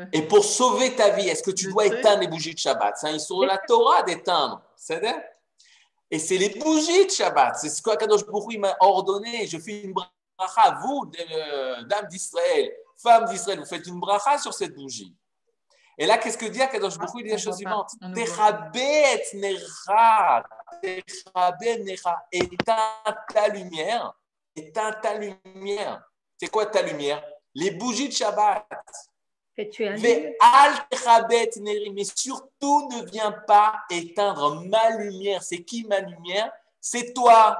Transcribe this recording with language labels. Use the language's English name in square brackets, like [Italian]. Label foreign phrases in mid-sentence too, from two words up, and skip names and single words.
[French] Et pour sauver ta vie, est-ce que tu dois éteindre les bougies de Shabbat? C'est un sur la Torah d'éteindre. C'est-à-dire? Et c'est les bougies de Shabbat. C'est ce qu' [Hebrew] הקדוש ברוך הוא [French] m'a ordonné. Je fais une bracha, vous, dames d'Israël, femmes d'Israël, vous faites une bracha sur cette bougie. Et là, qu'est-ce que dit [Hebrew] הקדוש ברוך הוא? [French] Il dit la chose suivante. [Hebrew] תכבה את נרך. תכבה את נרך. [French] Éteins ta lumière. Éteins ta lumière. C'est quoi ta lumière? Les bougies de Shabbat. Mais surtout ne viens pas éteindre ma lumière. C'est qui ma lumière? C'est toi.